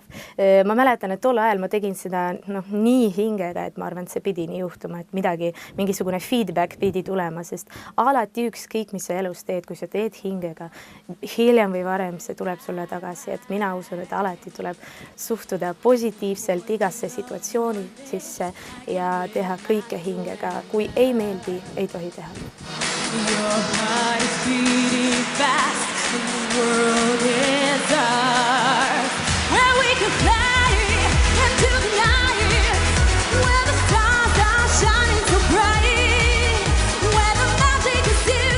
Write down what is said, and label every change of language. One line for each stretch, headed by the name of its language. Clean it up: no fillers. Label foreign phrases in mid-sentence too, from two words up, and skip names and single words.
Estonian: Ma mäletan, et tol ajal ma tegin seda nii hingega, et ma arvan, et see pidi nii juhtuma, et mingisugune feedback pidi tulema, sest alati ükskõik, mis sa elus teed, kui sa teed hingega, hiljem või varem see tuleb sulle tagasi, et mina usun, et alati tuleb suhtuda positiivselt igasse situatsiooni sisse ja teha kõike hingega. Kui ei meeldi, ei tohi teha.
English: Your heart is beating fast and the world is dark. Where we can fly into the night, where the stars are shining so bright, where the magic is you.